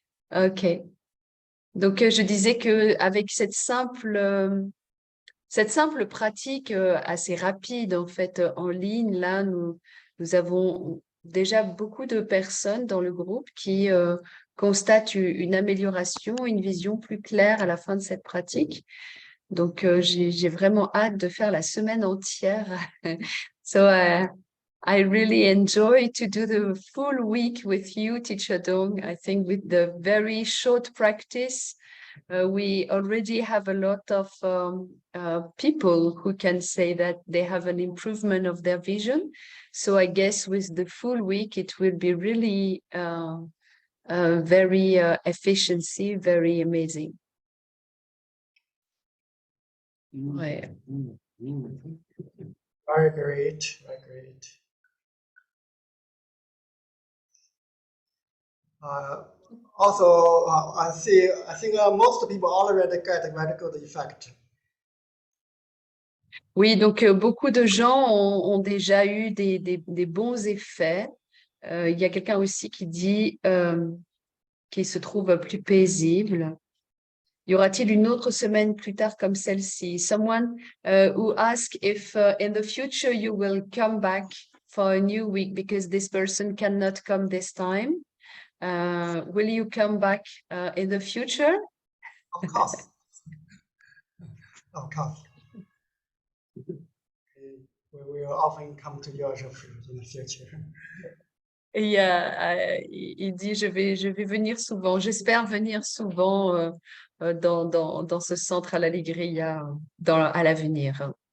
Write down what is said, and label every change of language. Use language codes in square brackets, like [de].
[fr] Ok. Donc, je disais que avec cette simple pratique assez rapide, en fait, en ligne, là, nous avons déjà beaucoup de personnes dans le groupe qui constatent une amélioration, une vision plus claire à la fin de cette pratique. Donc, j'ai vraiment hâte de faire la semaine entière. [en] So, I really enjoy to do the full week with you, Teacher Dong. I think with the very short practice, we already have a lot of people who can say that they have an improvement of their vision. So I guess with the full week, it will be really very efficiency, very amazing. [fr] Ouais. [en] Very great. Very great. Also, I think most people already get a very good effect. [fr] Oui, donc beaucoup de gens ont déjà eu des bons effets. Il y a quelqu'un aussi qui dit qu'il se trouve plus paisible. Y aura-t-il une autre semaine plus tard comme celle-ci? [en] Someone who asked if in the future you will come back for a new week because this person cannot come this time. Will you come back in the future? Of course. Of course. We will often come to your refuge in the future. [fr] Et il dit, je vais venir souvent, j'espère venir souvent dans ce centre à l'Alegria à l'avenir.